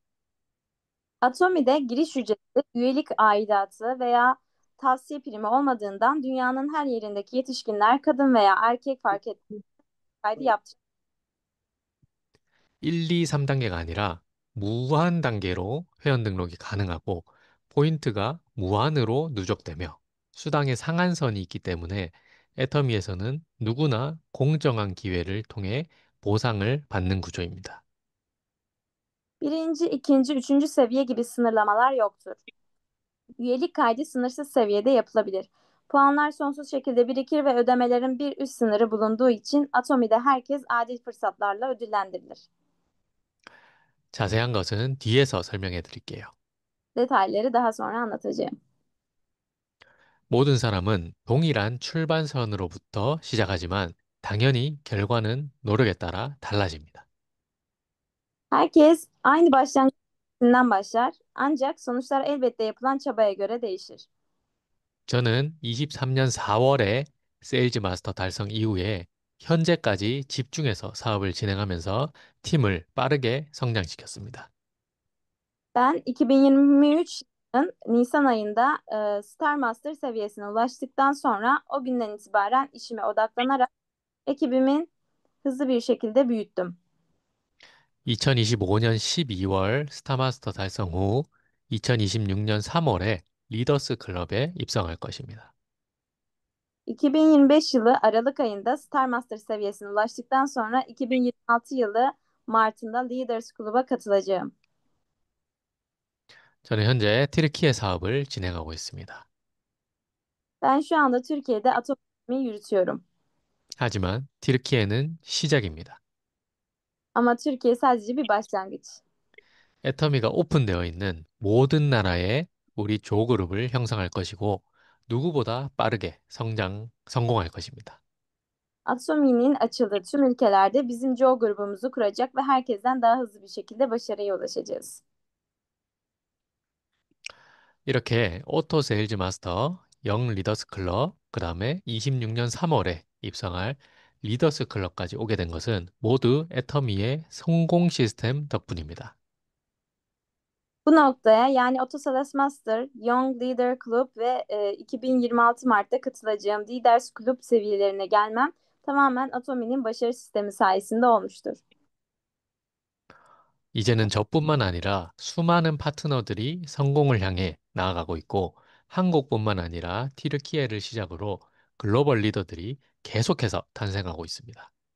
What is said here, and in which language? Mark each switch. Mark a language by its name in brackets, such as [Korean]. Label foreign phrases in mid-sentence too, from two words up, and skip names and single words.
[Turkish] Atomi'de giriş ücreti, üyelik aidatı veya tavsiye primi olmadığından dünyanın her yerindeki yetişkinler kadın veya erkek fark etmez kaydı yaptırır. [Korean] 1, 2, 3단계가 아니라 무한 단계로 회원 등록이 가능하고 포인트가 무한으로 누적되며 수당의 상한선이 있기 때문에 애터미에서는 누구나 공정한 기회를 통해 보상을 받는 구조입니다. [Turkish] Birinci, ikinci, üçüncü seviye gibi sınırlamalar yoktur. Üyelik kaydı sınırsız seviyede yapılabilir. Puanlar sonsuz şekilde birikir ve ödemelerin bir üst sınırı bulunduğu için Atomi'de herkes adil fırsatlarla ödüllendirilir. [Korean] 자세한 것은 뒤에서 설명해 드릴게요. [Turkish] Detayları daha sonra anlatacağım. [Korean] 모든 사람은 동일한 출발선으로부터 시작하지만 당연히 결과는 노력에 따라 달라집니다. [Turkish] Herkes aynı başlangıçtan başlar, ancak sonuçlar elbette yapılan çabaya göre değişir. [Korean] 저는 23년 4월에 세일즈 마스터 달성 이후에 현재까지 집중해서 사업을 진행하면서 팀을 빠르게 성장시켰습니다. [Turkish] Ben 2023 yılının Nisan ayında Star Master seviyesine ulaştıktan sonra o günden itibaren işime odaklanarak ekibimin hızlı bir şekilde büyüttüm. [Korean] 2025년 12월 스타마스터 달성 후 2026년 3월에 리더스 클럽에 입성할 것입니다. [Turkish] 2025 yılı Aralık ayında Star Master seviyesine ulaştıktan sonra 2026 yılı Mart'ında Leaders Club'a katılacağım. [Korean] 저는 현재 튀르키예 사업을 진행하고 있습니다. [Turkish] Ben şu anda Türkiye'de atom üretimi yürütüyorum. [Korean] 하지만 튀르키예는 시작입니다. [Turkish] Ama Türkiye sadece bir başlangıç. [Korean] 애터미가 오픈되어 있는 모든 나라에 우리 조그룹을 형성할 것이고 누구보다 빠르게 성공할 것입니다. [Turkish] Atomi'nin açıldığı tüm ülkelerde bizim Joe grubumuzu kuracak ve herkesten daha hızlı bir şekilde başarıya ulaşacağız. [Korean] 이렇게 오토 세일즈 마스터, 영 리더스 클럽, 그 다음에 26년 3월에 입성할 리더스 클럽까지 오게 된 것은 모두 애터미의 성공 시스템 덕분입니다. [Turkish] Bu noktaya yani Autosales Master, Young Leader Club ve 2026 Mart'ta katılacağım Leaders Club seviyelerine gelmem tamamen Atomi'nin başarı sistemi sayesinde olmuştur. [Korean] 이제는 저뿐만 아니라 수많은 파트너들이 성공을 향해 나아가고 있고 한국뿐만 아니라 튀르키예를 시작으로 글로벌 리더들이 계속해서 탄생하고 있습니다.